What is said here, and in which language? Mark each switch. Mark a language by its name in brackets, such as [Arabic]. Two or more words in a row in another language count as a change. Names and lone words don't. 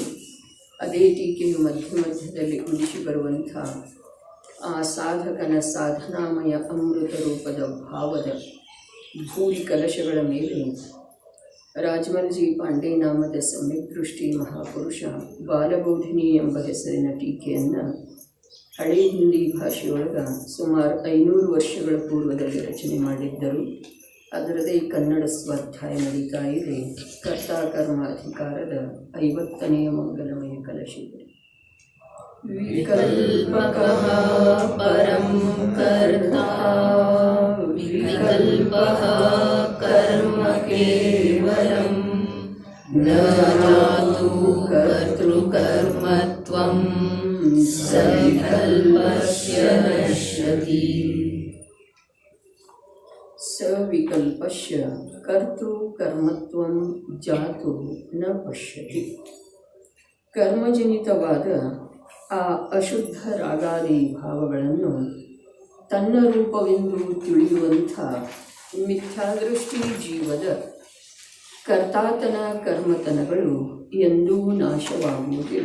[Kannada] ಅದೇ ಟೀಕೆಯು ಮಧ್ಯದಲ್ಲಿ ಉಳಿಸಿ ಬರುವಂಥ ಆ ಸಾಧಕನ ಸಾಧನಾಮಯ ಅಮೃತ ರೂಪದ ಭಾವದ ಭೂರಿ ಕಲಶಗಳ ಮೇಲೆ ರಾಜಮಲ್ಜಿ ಪಾಂಡೆ ನಾಮದ ಸಮ್ಯಕ್ ದೃಷ್ಟಿ ಮಹಾಪುರುಷ ಬಾಲಬೋಧಿನಿ ಎಂಬ ಹೆಸರಿನ ಟೀಕೆಯನ್ನು ಹಳೆ ಹಿಂದಿ ಭಾಷೆಯೊಳಗೆ ಸುಮಾರು 500 ವರ್ಷಗಳ ಪೂರ್ವದಲ್ಲಿ ರಚನೆ ಮಾಡಿದ್ದರು. ಅದರದೇ ಕನ್ನಡ ಸ್ವಾಧ್ಯಾಯ ನಡೀತಾ ಇದೆ. ಕರ್ತಾಕರ್ಮಾಧಿಕಾರದ 50ನೇ ಮಂಗಲಮಯ ಕಲಶ ಇದೆ. [Sanskrit] विकल्पकः परं कर्ता विकल्पः कर्म केवलं न जातु कर्तृकर्मत्वं सविकल्पस्य नश्यति। सविकल्पस्य कर्तೃಕರ್ಮತ್ವಂ ಜಾತು ನ ಪಶ್ಯತಿ. [Kannada] ಕರ್ಮಜನಿತವಾದ ಆ ಅಶುದ್ಧ ರಾಗಾದಿ ಭಾವಗಳನ್ನು ತನ್ನ ರೂಪವೆಂದು ತಿಳಿಯುವಂಥ ಮಿಥ್ಯಾದೃಷ್ಟಿ ಜೀವದ ಕರ್ತಾತನ ಕರ್ಮತನಗಳು ಎಂದೂ ನಾಶವಾಗುವುದಿಲ್ಲ.